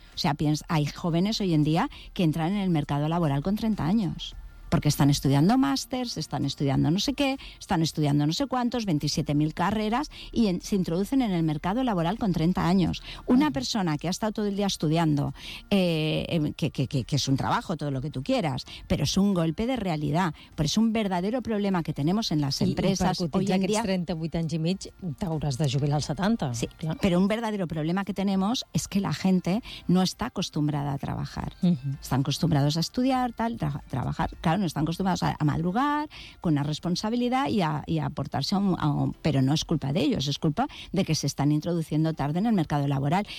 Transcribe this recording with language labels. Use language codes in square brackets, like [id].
[es] O sea, hay jóvenes hoy en día que entran en el mercado laboral con 30 años, porque están estudiando másters, están estudiando no sé qué, están estudiando no sé cuántos, 27.000 carreras, y se introducen en el mercado laboral con 30 años. Una persona que ha estado todo el día estudiando, que es un trabajo, todo lo que tú quieras, pero es un golpe de realidad, pero es un verdadero problema que tenemos en las empresas hoy en día. [ca] I per cotitzar aquests 38 anys i mig, t'hauràs de jubilar als 70. Sí, clar. [es] Pero un verdadero problema que tenemos es que la gente no está acostumbrada a trabajar. Están acostumbrados a estudiar, tal, trabajar... no están acostumbrados a madrugar con una responsabilidad y a portarse pero no es culpa de ellos, es culpa de que se están introduciendo tarde en el mercado laboral.